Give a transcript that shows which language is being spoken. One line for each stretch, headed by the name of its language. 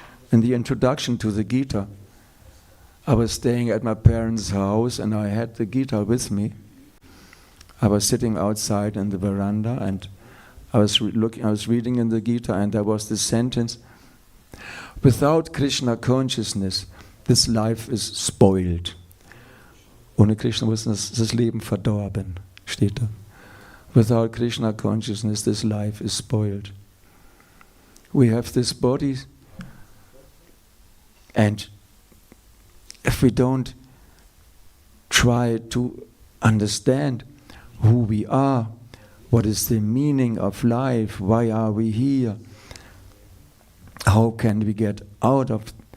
English: In the introduction to the Gita, I was staying at my parents' house and I had the Gita with me. I was sitting outside in the veranda and I was reading in the Gita, and there was this sentence: without Krishna consciousness, this life is spoiled.
German: Ohne Krishna-Bewusstsein ist das Leben verdorben, steht da.
English: Without Krishna consciousness, this life is spoiled. We have this body, and if we don't try to understand who we are, what is the meaning of life, why are we here, how can we get out of